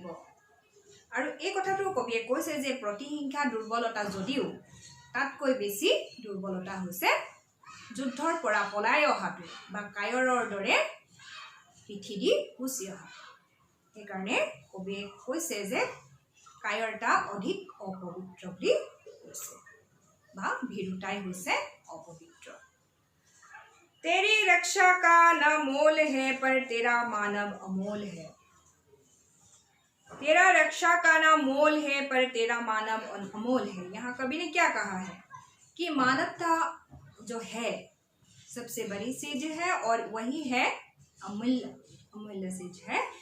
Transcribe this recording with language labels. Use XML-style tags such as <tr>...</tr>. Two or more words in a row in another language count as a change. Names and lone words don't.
<as>আৰু এই কথাটো কবিয়ে কৈছে যে প্ৰতিহিংসা দুৰ্বলতা যদিও তাতকৈ বেছি দুৰ্বলতা হৈছে যুদ্ধৰ পৰা পলাই অহাটো বা কায়ৰৰ দৰে পিঠি দি গুছি অহা। সেইকাৰণে কবিয়ে কৈছে যে কায়ৰতা অধিক অপবিত্ৰ বুলি কৈছে বা ভীৰুতাই হৈছে অপবিত্ৰ।</as> <hi>तेरी रक्षा का न मोल है पर तेरा मानव अमोल है। तेरा रक्षा का ना मोल है पर तेरा मानव अनमोल है। यहाँ कवि ने क्या कहा है कि मानवता जो है सबसे बड़ी चीज है और वही है अमूल्य चीज है।</hi>